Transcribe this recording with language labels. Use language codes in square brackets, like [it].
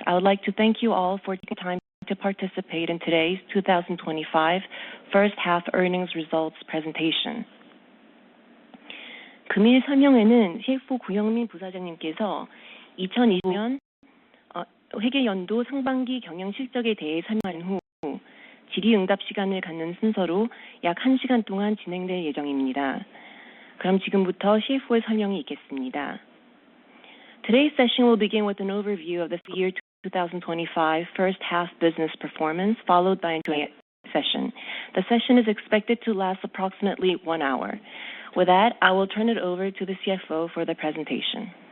[en] I would like to thank you all for taking time to participate in today's 2025 first half earnings results presentation. [ko] 금일 설명회는 CFO 구영민 부사장님께서 2020년 회계연도 상반기 경영 실적에 대해 설명한 후 질의응답 시간을 갖는 순서로 약 1시간 동안 진행될 예정입니다. 그럼 지금부터 CFO의 설명이 있겠습니다. [en] Today's session will begin with an overview of the year 2025 first half business performance, followed by a Q&A session. The session is expected to last approximately 1 hour. With that, I will turn it over to the CFO for the presentation.